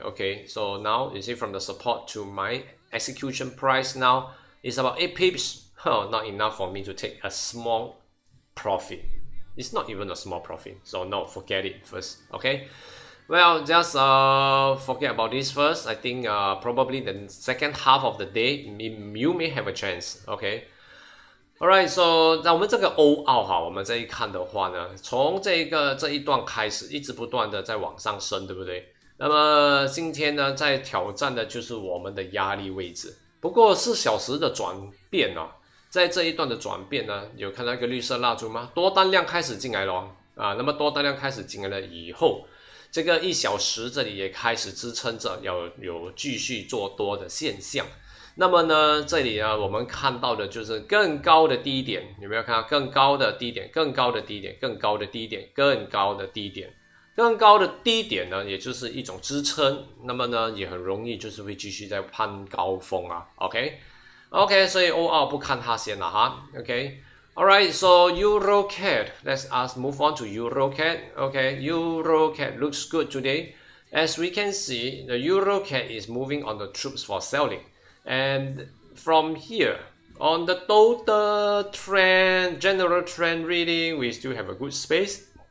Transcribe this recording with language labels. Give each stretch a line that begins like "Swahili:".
English: Okay, so now you see from the support to my execution price now is about 8 pips. Not enough for me to take a small profit. It's not even a small profit, so no, forget it first. Okay, well, just forget about this first. I think probably the second half of the day you may have a chance. Okay, alright, so
Chinese: 那我们这个欧澳哈，我们这一看的话呢，从这一段开始，一直不断的在往上升，对不对？那么今天呢，在挑战的就是我们的压力位置。不过4小时的转变哦，在这一段的转变呢，有看到一个绿色蜡烛吗？多单量开始进来了啊，那么多单量开始进来了以后，这个1小时这里也开始支撑着有继续做多的现象。那么呢，这里呢，我们看到的就是更高的低点，有没有看到更高的低点、更高的低点、更高的低点、更高的低点、更高的低点呢，也就是一种支撑。那么呢，也很容易就是会继续在攀高峰啊。 OK， 所以欧澳不看它先了哈。
English: OK。Alright, so EuroCAD. Let's move on to EuroCAD. Okay, EuroCAD looks good today. As we can see, the EuroCAD is moving on the troops for selling. And from here, on the total trend, general trend reading, we still have a good space.